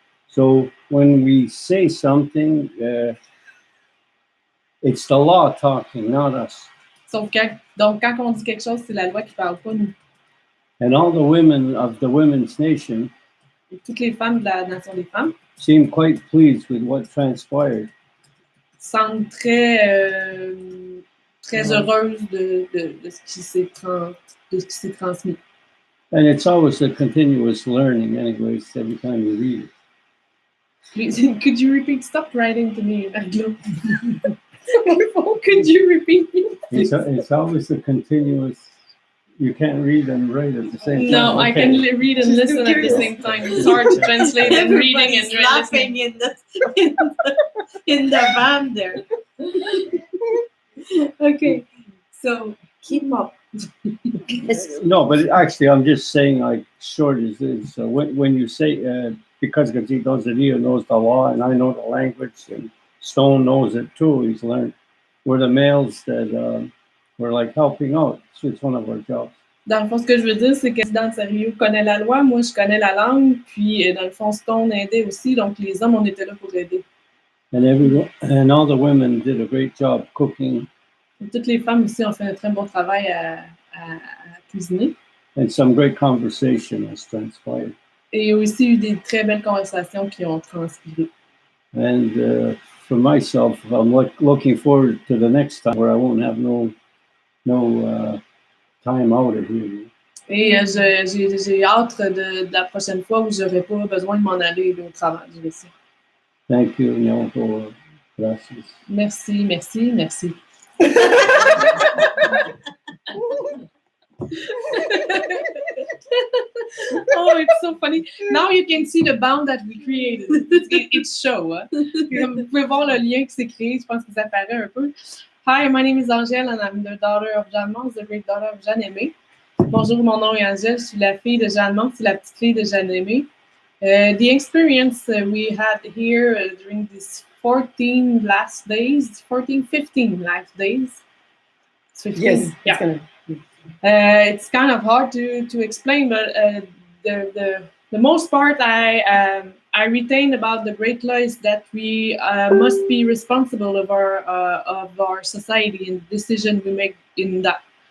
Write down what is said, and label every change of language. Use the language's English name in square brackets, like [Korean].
[English] So when we say something, it's the law talking, not us. [French] Donc quand on dit quelque chose, c'est la loi qui parle, pas nous. [English] And all the women of the women's nation, [French] et toutes les femmes de la nation des femmes, [English] seem quite pleased with what transpired. [French] Semblent très heureuses de ce qui s'est transmis. [English] And it's always a continuous learning, anyways, every time you read it. Please, could you repeat? Stop writing to me, Anglo. Could you repeat? It's always a continuous. You can't read and write at the same time. No, okay. I can read and listen at the same time. It's hard to translate and reading and laughing in the van there. Okay, so keep up. No, but actually, I'm just saying, like, short as this. When you say, because Gazito Zadio knows the law and I know the language, and Stone knows it too, he's learned. We're the males that we're like helping out. So it's one of our jobs. [French] Dans le fond, ce que je veux dire, c'est que Dan Sario connaît la loi, moi je connais la langue, puis dans le fond, Stone aidait aussi, donc les hommes, on était là pour aider. [English] And all the women did a great job cooking. [French] Et toutes les femmes aussi ont fait un très bon travail à cuisiner. [English] And some great conversation has transpired. [French] Et il y a aussi eu des très belles conversations qui ont transpiré. [English] And for myself, I'm looking forward to the next time where I won't have no time out of here. [French] Et j'ai hâte de la prochaine fois où j'aurai pas besoin de m'en aller au travail. [English] Thank you, Nyoko. [Spanish] Gracias. [French] Merci, merci, merci. [English] Oh, it's so funny. Now you can see the bond that we created. It's show. Hein? [French] Vous pouvez voir le lien qui s'est créé. Je pense que ça paraît un peu. [English] Hi, my name is Angèle and I'm the daughter of Jeanne Mance, the great daughter of Jeanne Aimée. [French] Bonjour, mon nom est Angèle. Je suis la fille de Jeanne Mance, c'est la petite fille de Jeanne Aimée. [English] The experience we had here during these 15 last days. 15 yes, yeah. It's kind of hard to explain, but the most part I retain about the Great Law is that we must be responsible of our society and the decision we make in that.